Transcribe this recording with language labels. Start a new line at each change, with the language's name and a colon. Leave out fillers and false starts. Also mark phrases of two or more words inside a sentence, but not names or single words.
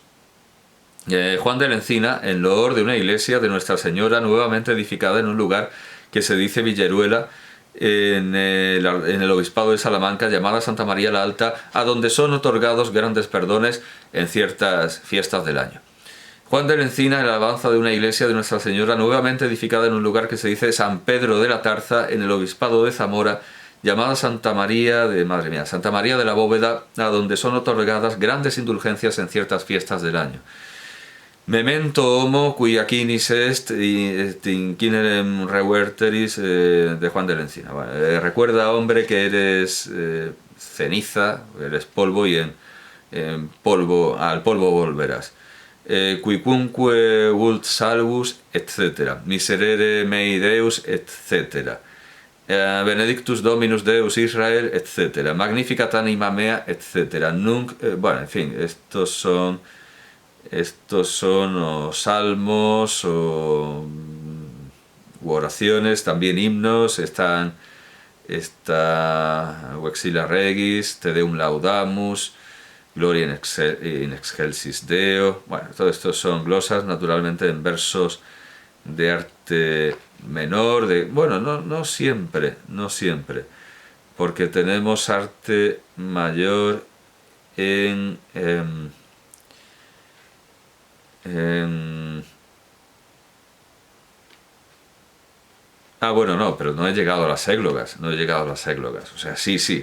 Spanish: Juan de la Encina en loor de una iglesia de Nuestra Señora nuevamente edificada en un lugar que se dice Villaruela, en el obispado de Salamanca, llamada Santa María la Alta, a donde son otorgados grandes perdones en ciertas fiestas del año. Juan de la Encina, el alabanza de una iglesia de Nuestra Señora nuevamente edificada en un lugar que se dice San Pedro de la Tarza, en el obispado de Zamora, llamada Santa María de, madre mía, Santa María de la Bóveda, a donde son otorgadas grandes indulgencias en ciertas fiestas del año.
Latin: Memento homo qui aquinis est inquinerem reverteris de Juan de la Encina.
Spanish: Bueno, recuerda, hombre, que eres ceniza, eres polvo y en polvo, al polvo volverás.
Latin: Quicunque vult salvus, etc. Miserere mei Deus, etc. Benedictus Dominus Deus Israel, etc. Magnificat anima mea, etc. Nunc,
Spanish: bueno, en fin, estos son o salmos o oraciones, también himnos. Está Vexilla Regis, Te Deum Laudamus, Gloria in excelsis Deo. Bueno, todo esto son glosas, naturalmente en versos de arte menor, bueno, no siempre, porque tenemos arte mayor bueno, no, pero no he llegado a las églogas, o sea, sí.